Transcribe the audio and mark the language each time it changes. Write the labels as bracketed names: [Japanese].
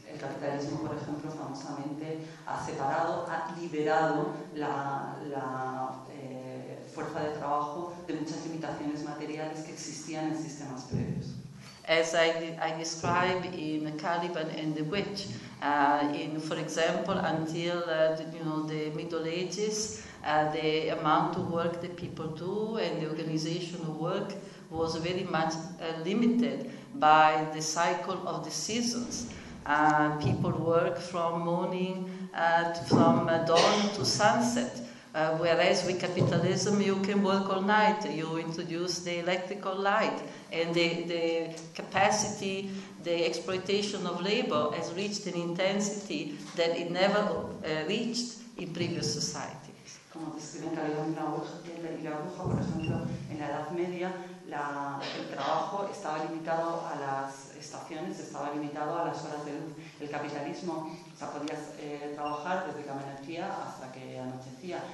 [Spanish] El capitalismo, por ejemplo, famosamente ha separado, ha liberado la fuerza de trabajo de muchas limitaciones materiales que existían en sistemas previos. [English] As I describe in Caliban and the Witch, in, for example, until the Middle Ages, the amount of work that people do and the organization of work was very much limited by the cycle of the seasons. People work from morning, from dawn to sunset, whereas with capitalism you can work all night, you introduce the electrical light, and the capacity, the exploitation of labor has reached an intensity that it never reached in previous society. [Spanish] Como describen que había una bruja, por ejemplo, en la Edad Media el trabajo estaba limitado a las estaciones, estaba limitado a las horas de luz. El capitalismo, o sea, podías trabajar desde que amanecía hasta que anochecía.